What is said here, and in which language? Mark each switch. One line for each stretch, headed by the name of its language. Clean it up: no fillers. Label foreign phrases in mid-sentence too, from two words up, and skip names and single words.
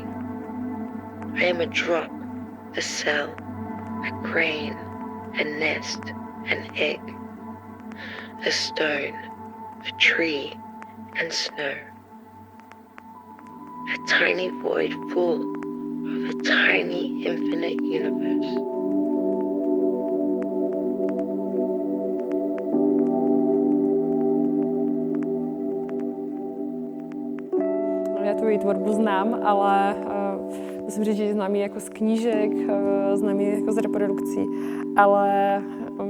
English: I am a drop, a cell, a grain, a nest, an egg, a stone, a tree, and snow. A tiny void full of a tiny infinite universe.
Czech: Ja tu jej tvorbu znám, ale musím říct, že znám ji jako z knížek, znám ji jako z reprodukcí.